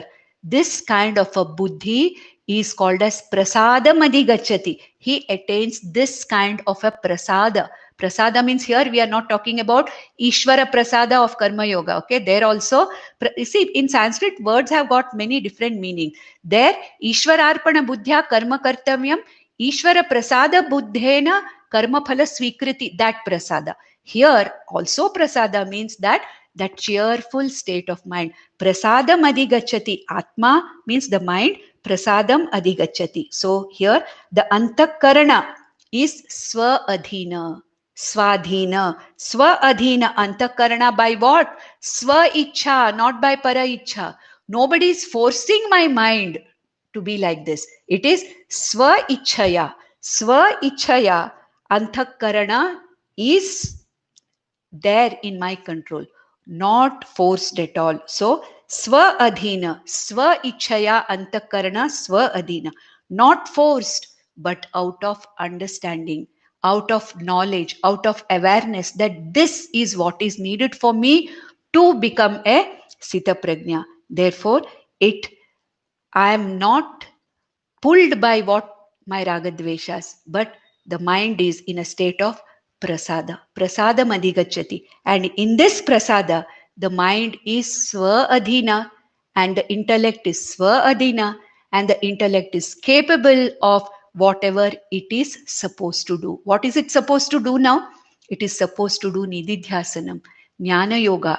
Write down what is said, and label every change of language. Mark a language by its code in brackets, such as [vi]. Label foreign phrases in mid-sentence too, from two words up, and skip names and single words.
[en] This kind of a buddhi is called as [sa] prasadam adhigacchati. [en] He attains this kind of a prasada. Prasada means here we are not talking about [sa] Ishvara prasada [en] of [sa] karma yoga. [en] Okay, there also, you see, in Sanskrit words have got many different meanings. There, [sa] Ishvararpana buddhya karma kartavyam, Ishvara prasada buddhena karma phala swikriti, [en] that prasada. Here also prasada means that cheerful state of mind. [sa] Prasadam adhigacchati. [en] Atma means the mind. [sa] Prasadam adhigacchati. [en] So here the antakarana is swa-adhina. [sa] Swadhina. Swa-adhina. [en] Antakarana by what? Swa-ichha, not by para-ichha. Nobody is forcing my mind to be like this. It is swa-ichhaya. Swa-ichhaya. Antakarana is there in my control, not forced at all. So, [sa] swa adhina, swa ichhaya antakarana swa adhina, [en] not forced, but out of understanding, out of knowledge, out of awareness that this is what is needed for me to become a [sa] sita prajna. [en] Therefore, I am not pulled by what my ragadveshas, but the mind is in a state of prasada. [sa] Prasada madhigacchati. [en] And in this prasada, the mind is swa-adhina and the intellect is swa-adhina and the intellect is capable of whatever it is supposed to do. What is it supposed to do now? It is supposed to do nididhyasanam, [sa] jnana yoga.